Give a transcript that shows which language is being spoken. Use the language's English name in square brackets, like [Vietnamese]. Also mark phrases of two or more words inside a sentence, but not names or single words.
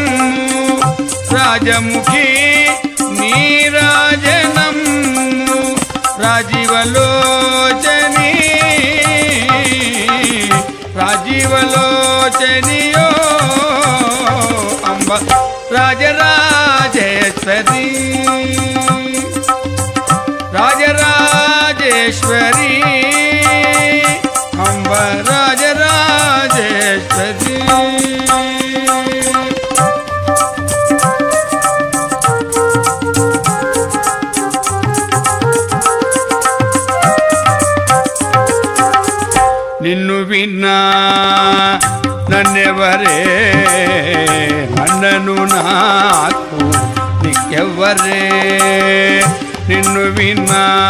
[Sanskrit] राजमुखी नीराजनम राजीवलोचनी राजीवलोचनियो अंब राजराजेश्वरी राजराजेश्वरी अंब राजराजेश्वरी। [Telugu] నిన్ను విన్నా నన్నెవరే అన్నను నాకు నీకెవ్వరే, నిన్ను విన్నా